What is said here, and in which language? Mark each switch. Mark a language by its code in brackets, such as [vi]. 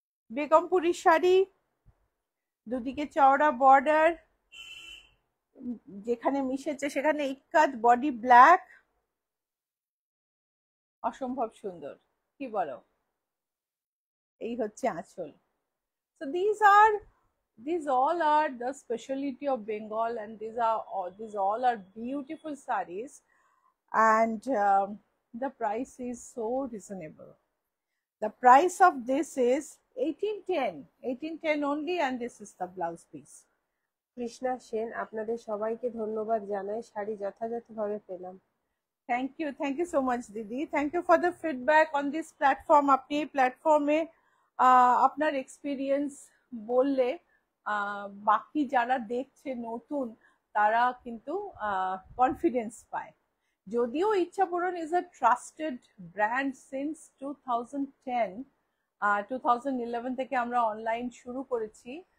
[bn] বেগমপুরি শাড়ি, দুদিকে চওড়া বর্ডার, যেখানে মিশেছে সেখানে ইক্কাত, বডি ব্ল্যাক, অসম্ভব সুন্দর, কি বলো? এই হচ্ছে আঁচল। [en] So these all are the specialty of Bengal, and these all are beautiful sarees, and the price is so reasonable. The price of this is 1810 only, and this is the blouse piece. [bn] Krishna Sen, আপনাদের সবাইকে ধন্যবাদ জানাই, শাড়ি যথাযথভাবে পেলাম। [en] Thank you so much Didi, thank you for the feedback on this platform. [bn] আপনি এই প্ল্যাটফর্মে আপনার এক্সপিরিয়েন্স বললে বাকি যারা দেখছে নতুন, তারা কিন্তু কনফিডেন্স পায়। যদিও ইচ্ছাপূরণ [en] is a trusted brand since [bn] 2010, 2011 থেকে আমরা অনলাইন শুরু করেছি।